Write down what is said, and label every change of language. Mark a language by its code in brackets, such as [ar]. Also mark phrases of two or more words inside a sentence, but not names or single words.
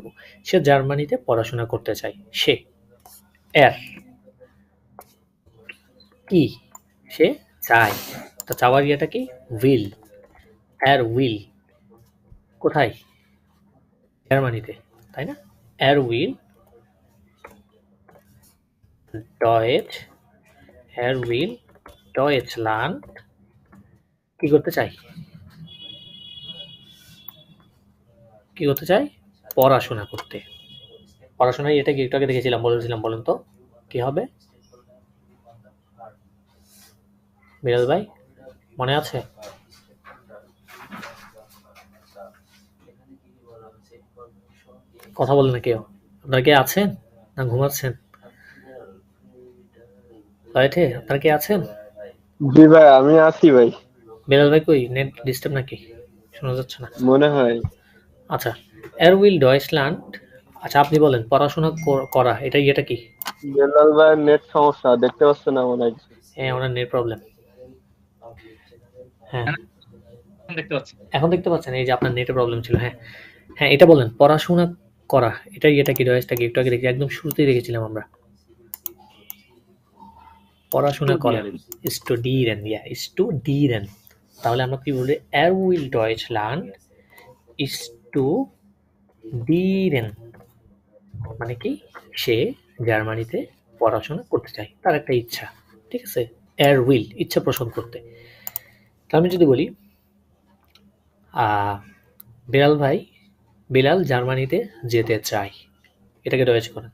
[bn] সে জার্মানিতে পড়াশোনা করতে চায়। সে এর কি? সে চায়। তো চাওয়ার ইয়েটা কি? উইল। [de] er will [bn] কোথায়? জার্মানিতে, তাই না? [de] Er will Deutsch, er will Deutschland কি করতে চাই? [bn] কি করতে চাই? পড়াশোনা করতে। পড়াশোনায় এটা কি একটু আগে দেখেছিলাম, বলেছিলাম, বলেন তো কি হবে? বিড়াল ভাই মনে আছে? কথা বলেন না কেউ। আপনারা কে আছেন না ঘুমাচ্ছেন? লাইটে আপনারা কে আছেন? জি ভাই, আমি আছি ভাই, বিড়াল ভাই কই? নেট ডিস্টার্ব নাকি? শোনা যাচ্ছে না। মনে হয়। আচ্ছা, [de] er will Deutschland, [bn] আচ্ছা আপনি বলেন পড়াশোনা করা এটা কি? বেলাল ভাই নেট সমস্যা, দেখতে পাচ্ছেন না মনে হয়। হ্যাঁ, ওনার নেট প্রবলেম। হ্যাঁ, দেখতে পাচ্ছি। এখন দেখতে পাচ্ছেন? এই যে আপনার নেটে প্রবলেম ছিল। হ্যাঁ, হ্যাঁ, এটা বলেন পড়াশোনা করা এটা কি? ডয়েসটা কি? একটু আগে দেখি, একদম শুরুতেই দেখেছিলাম আমরা। পড়াশোনা করা, [de] studieren, ja studieren. [bn] তাহলে আমরা কি বলি? [de] er will Deutschland studieren, [bn] মানে কি? সে জার্মানিতে পড়াশোনা করতে চায়, তার একটা ইচ্ছা। ঠিক আছে? [de] er will [bn] ইচ্ছা পোষণ করতে। তা আমি যদি বলি বেলাল ভাই, বেলাল জার্মানিতে যেতে চায়, এটাকে ডয়েচ করেন।